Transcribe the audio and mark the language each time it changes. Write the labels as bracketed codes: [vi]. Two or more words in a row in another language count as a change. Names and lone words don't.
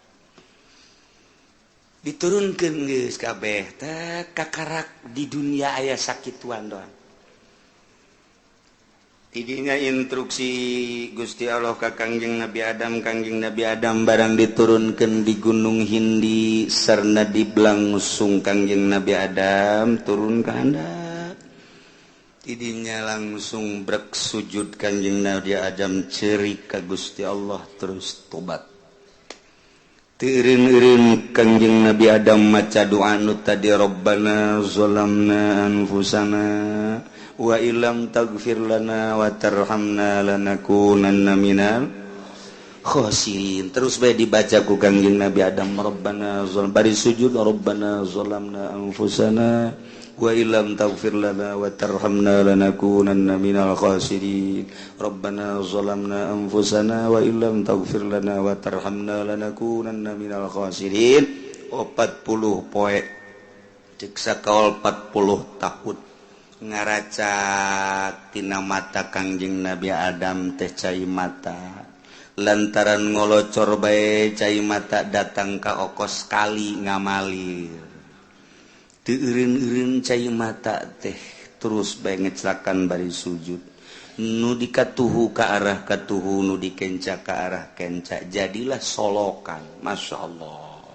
[su] diturunkan geus kabeh teh kakarak di dunia aya sakituan doang Tidinya instruksi Gusti Allah ka Kangjeng Nabi Adam barang diturunkan di Gunung Hindi sarna diblangsung Kangjeng Nabi Adam turun ke handap. Tidinya langsung brek sujud Kangjeng Nabi Adam cerik ka Gusti Allah terus tobat. Teureun-eureun Kangjeng Nabi Adam maca doa nu tadi [ar] ربنا ظلمنا أنفسنا وإن لم تغفر لنا وترحمنا لنكونن من الخاسرين. [su] Terus bae dibaca ku Kangjeng Nabi Adam Rabbana bari sujud [ar] ربنا ظلمنا أنفسنا وإن لم تغفر لنا وترحمنا لنكونن من الخاسرين. ربنا ظلمنا أنفسنا وإن لم تغفر لنا وترحمنا لنكونن من الخاسرين. [su] 40 poe cek sakaol 40 tahun ngaraca tina mata Kangjeng Nabi Adam teh cai mata lantaran ngolocor bae cai mata datang ka okos kali ngamalir teu eureun-eureun cai mata teh terus bae ngecelakan bari sujud nu dikatuhu ka arah katuhu nu dikenca ka arah kenca jadilah solokan masyaallah